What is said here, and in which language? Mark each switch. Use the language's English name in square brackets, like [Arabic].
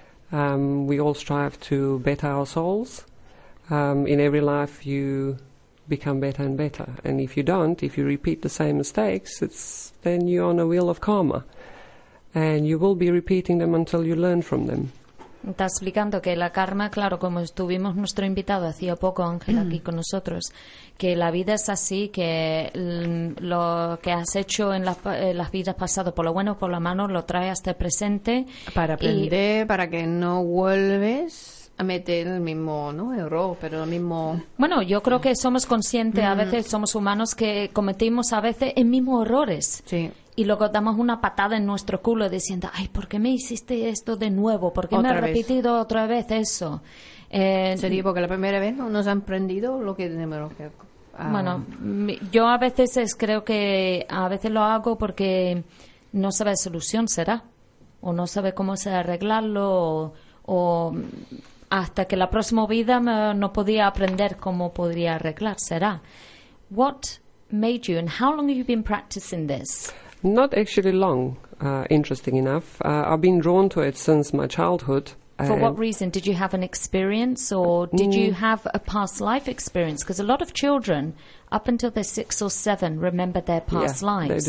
[English] We all strive to better our souls. In every life, you become better and better. And if you don't, if you repeat the same mistakes, then you're on a wheel of karma. And you will be repeating them until you learn from them. [Spanish] Está explicando que la karma, claro, como estuvimos nuestro invitado hacía poco, Ángel, aquí con nosotros, que la vida es así, que lo que has hecho en las vidas pasadas, por lo bueno o por lo malo, lo trae hasta el presente. Para aprender, para que no vuelves a meter el mismo error, pero el mismo... Bueno, yo creo que somos conscientes, a veces somos humanos que cometimos a veces el mismo errores. Sí. Y luego damos una patada en nuestro culo diciendo, ay, ¿por qué me hiciste esto de nuevo? ¿Por qué otra me has vez. Repetido otra vez eso? Sería porque la primera vez no nos han aprendido lo que tenemos que... Bueno, yo a veces creo que a veces lo hago porque no sabe la solución, ¿será? O no sabe cómo se arreglarlo o hasta que la próxima vida no podía aprender cómo podría arreglar, ¿será? [English] What made you and how long have you been practicing this? Not actually long, interesting enough. I've been drawn to it since my childhood. For what reason? Did you have an experience or did you have a past life experience? Because a lot of children, up until they're 6 or 7, remember their past lives.